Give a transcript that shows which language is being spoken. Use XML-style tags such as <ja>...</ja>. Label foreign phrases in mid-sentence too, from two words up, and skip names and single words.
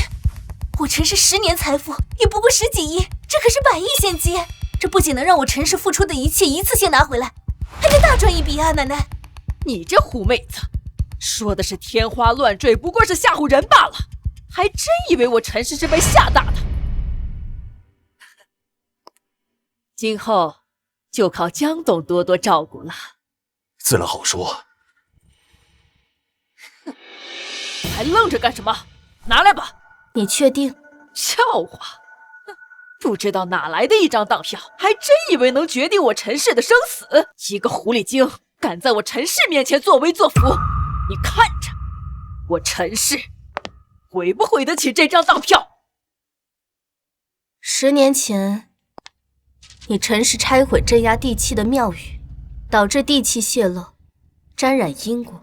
<zh>我陳氏10年財富也不過10幾億，這可是100億現金，這不僅能讓我陳氏付出的一切一次性拿回來，還能大賺一筆啊！奶奶，你這狐妹子，說的是天花亂墜，不過是嚇唬人罷了，還真以為我陳氏是被嚇大的。今後就靠江董多多照顧了。自然好说。还愣着干什么？拿来吧。你確定？笑話，不知道哪來的一張當票，還真以為能決定我陳氏的生死。一個狐狸精敢在我陳氏面前作威作福，你看着我陳氏毀不毀得起這張當票。 10年前，你陳氏拆毀鎮壓地氣的廟宇，導致地氣洩漏，沾染因果。</zh>